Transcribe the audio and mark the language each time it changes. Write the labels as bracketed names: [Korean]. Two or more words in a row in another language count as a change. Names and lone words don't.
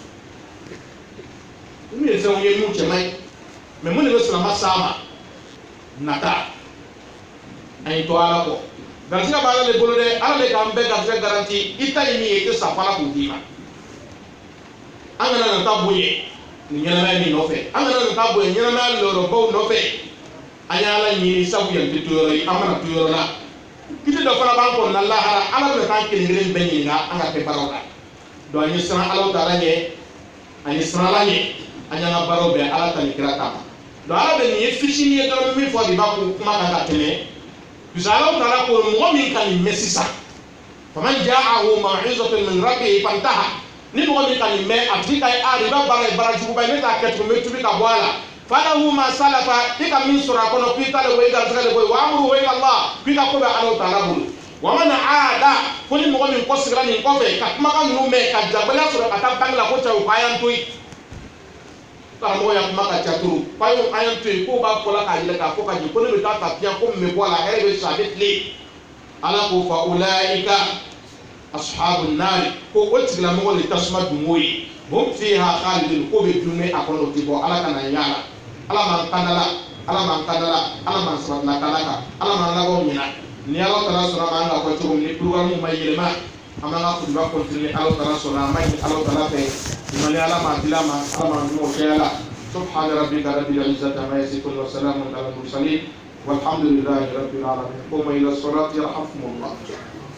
[Bambara] nin ye fɛnw ye mun cɛ man ɲi mais mun de bɛ silamɛ s'a ma nata an ye to ala kɔ garisigɛ b'ala de bolo dɛ ala de k'an bɛɛ garisigɛ garanti i ta ye min ye i tɛ sa fala k'o d'i ma an kana nata bonya ni ɲɛnamaya min nɔfɛ an kana nata bonya ɲɛnamaya lɔrɔbaw nɔfɛ an ye ala ɲini sabu yan tɛ to yɔrɔ ye an mana to yɔrɔ la kiti dɔ fana b'an kɔnɔ lahara ala bɛ k'an kelen kelen bɛɛ ɲininka an ka kɛ baaraw la donc an ye siran alaw taala ɲɛ an ye siran ala ɲɛ an y'an ka baaraw bɛɛ ala ta ni kira ta ma donc ala bɛ nin ye fitinin ye dɔrɔn min fɔ de b'a ko kuma kan ka tɛmɛ bisa alaw taala ko mɔgɔ min ka nin mɛn sisan [Arabic] فمن جاءه موعظة من ربه فانتهى [Bambara] ni mɔgɔ min ka nin mɛn a tigi ka ye a de b'a baara ye baara juguba ye ne t'a kɛ tugun n bɛ tubi ka bɔ a la [Arabic] فله ما سلف [Bambara] i ka min sɔrɔ a kɔnɔ k'i ta le bɔ i garisɛgɛ le bɔ [Arabic] وأمره إلى الله [Bambara] k'i ka ko bɛ alaw taala bolo [Arabic] ومن عاد [Bambara] ko ni mɔgɔ min kɔsigira nin kɔfɛ ka kumakan ninnu mɛn ka jabaliya sɔrɔ ka taa bange la ko cɛ o k'a y'an to yen karamɔgɔ ya kuma ka ca turu k'a y'an to yen k'o b'a fɔ la k'a yɛlɛ k'a fɔ ka ɲɛ ko ne bɛ taa tafiya ko min bɛ bɔ a la hɛrɛ bɛ sɔrɔ a bɛ tile ala k'o [Arabic] فأولئك أصحاب النار [Bambara] ko o tigilamɔgɔ de tasuma dungo ye [Arabic] هم فيها خالدون [Bambara] ko bɛ dun a kɔnɔ o tɛ bɔ ala kana yaala ala m'an kandala ala m'an kandala ala m'an sabatila kala kan ala m'an labɔ ɲina ni ala taala sɔnna ma an ka fɔ cogo min ni programme ma yɛlɛma an b'an ka kutuba continuer ala taala sɔnna an b'a ɲini ala taala fɛ ɲuman ala m'a dila ma ala m'an dun o cɛya la [Arabic] سبحان ربك رب العزة عما يصفون وسلام على المرسلين والحمد لله رب العالمين قوموا إلى الصلاة يرحمكم الله